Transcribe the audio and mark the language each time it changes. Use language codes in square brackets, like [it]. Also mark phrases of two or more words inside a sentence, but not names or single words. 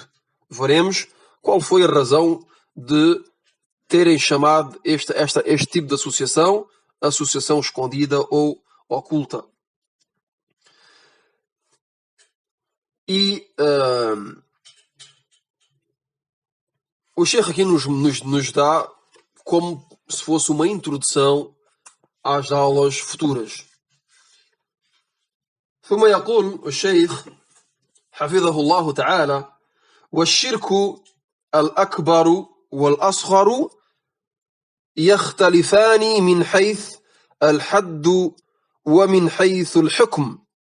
[pt] Veremos qual foi a razão de terem chamado este tipo de associação escondida ou oculta. E o Sheikh aqui nos dá como se fosse uma introdução às aulas futuras. [ar] ثم يقول الشيخ حفظه الله تعالى: والشرك الأكبر والأصغر يختلفان من حيث الحد ومن حيث الحكم.